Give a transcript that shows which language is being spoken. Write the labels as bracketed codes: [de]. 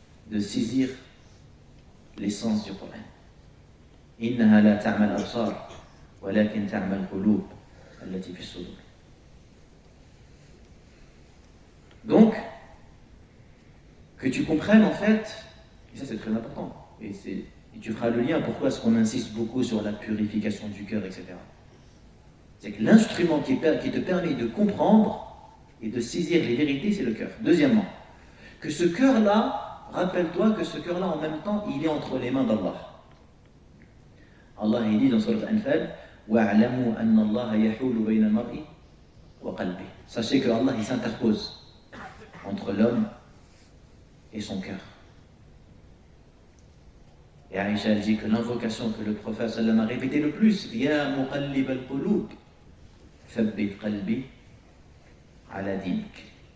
[fr] De saisir l'essence du Coran. « [ar] Innaha la ta'mal absar, walakin ta'mal qulub, allati fi sudur [fr] » Donc, que tu comprennes en fait, et ça c'est très important, et tu feras le lien pourquoi est-ce qu'on insiste beaucoup sur la purification du cœur, etc. C'est que l'instrument qui te permet de comprendre et de saisir les vérités, c'est le cœur. Deuxièmement, que ce cœur-là, rappelle-toi que ce cœur-là en même temps, il est entre les mains d'Allah. Allah il dit dans Sourate Al-Anfal [ar] وَاعْلَمُوا أَنَّ اللَّهَ يَحُولُ بَيْنَ الْمَرْءِ وَقَلْبِهِ. [fr] Sachez que Allah il s'interpose entre l'homme et son cœur. Et Aïcha dit que l'invocation que le prophète sallam a répétée le plus, [ar] Ya muqallib al-qulub, thabbit qalbi ala dinik.